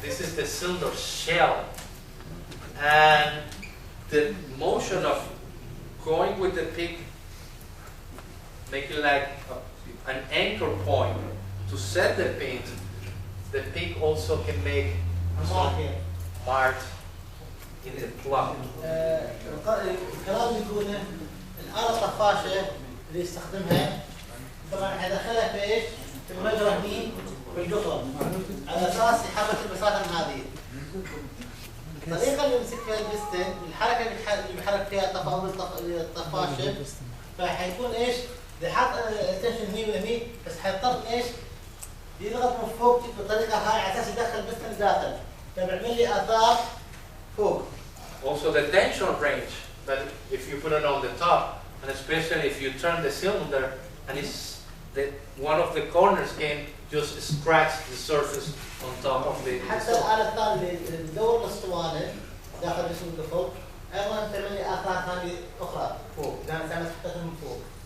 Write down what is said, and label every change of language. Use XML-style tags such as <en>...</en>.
<en>This is the cylinder shell. And the motion of going with the pick, making like an anchor point to set the pins, the pick also can make some marks in the plug.</en> <ar>الكلام يقوله الآلة الطفاشة اللي يستخدمها طبعا حيدخلها في ايش؟ في المجرى هني في القطر على اساس يحرك المسافة هذه. الطريقة اللي يمسك فيها البستن الحركة اللي بيحرك فيها الطفاشة فحيكون ايش؟ يحط التنشن هني وهني بس حيضطر ايش؟ يضغط من فوق بالطريقة هاي على اساس يدخل البستن لداخل فبيعمل لي آثار فوق.</ar> <en>Also the tension wrench, but if you put it on the top, and especially if you turn the cylinder and it's one of the corners can just scratch the surface on top of the</en> <ar>حتى الآلة الثانية الدور الأسطوانة داخل جسم القفل أيضا تعمل لي آثار ثانية أخرى فوق، لأن تعمل حتى من فوق.</ar>